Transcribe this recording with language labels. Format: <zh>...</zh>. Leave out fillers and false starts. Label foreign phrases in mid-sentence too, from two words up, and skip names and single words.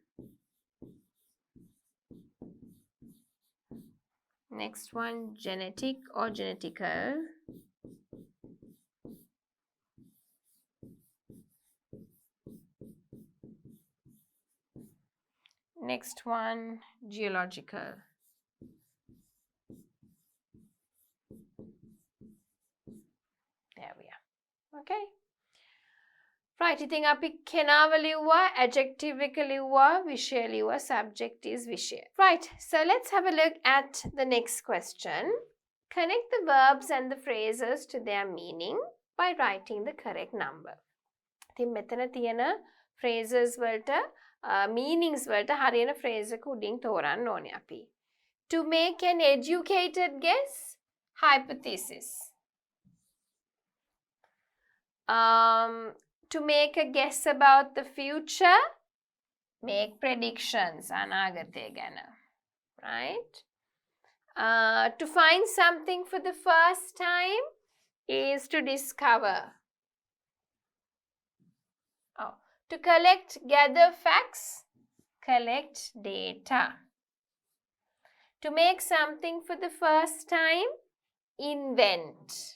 <en>next one genetic or genetical, next one geological. There we are. Okay, Right,</en> <si>ඉතින් අපි කෙනාව ලිව්වා, adjective එක ලිව්වා, විෂය ලිව්වා,</si> <en>subject is විෂය. Right, so let's have a look at the next question. Connect the verbs and the phrases to their meaning by writing the correct number.</en> <si>ඉතින් මෙතන තියෙන phrases වලට meanings වලට හරියන phrase එක උඩින් තෝරන්න ඕනේ අපි.</si> <en>To make an educated guess, hypothesis. To make a guess about the future, make predictions,</en> <si>අනාගතය ගැන.</si> <en>Right? To find something for the first time is to discover. Oh, to gather facts, collect data. To make something for the first time, invent.</en>